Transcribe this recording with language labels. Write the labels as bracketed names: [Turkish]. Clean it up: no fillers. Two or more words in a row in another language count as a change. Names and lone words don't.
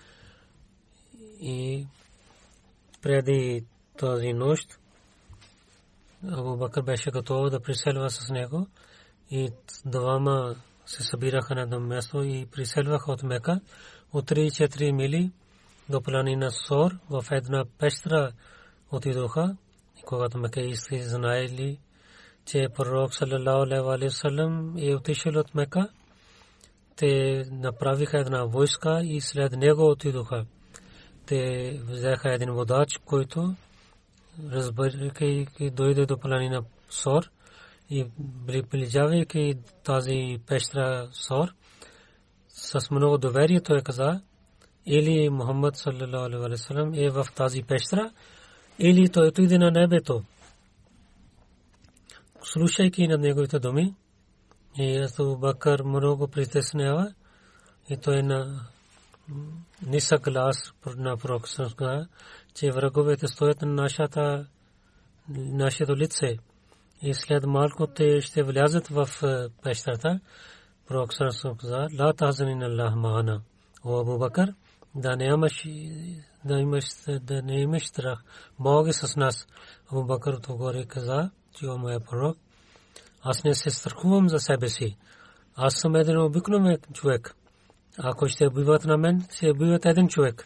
[Bulgarian] И преди тази нощ Абу Бакр беше готов да преселва с него и двама се събираха на едно място и преселваха от Мека от 3-4 мили до планина Сор. В една пещера отидоха. И когато меккийците знаели, че пророк [Arabic] صلى الله عليه وسلم [Bulgarian] е отишъл от Мека, те направиха една войска и след него отидоха. Те взеха един водач, който разбирайки дойде до планина Сор и приближавайки тази пещера Сор, с много доверие той каза, или Мухаммад [Arabic] صلى الله عليه وسلم [Bulgarian] е в тази пещера, или той отиде на небето. слушайки на неговите думи, и Абу Бакър много притеснява, и той на нисък глас на пророка, че враговете стоят на нашето лице и след малко те ще влязат в пещерата. Пророк каза: [Arabic] لا تحزن إن الله معنا. [Bulgarian] О Абу Бакър, да не имаш страх, Бог е с нас. Абу Бакър отговори, каза, че о моя пророк, аз не се страхувам за себе си. Аз съм един обикновен човек. Ако ще убиват на мен, ще убиват един човек.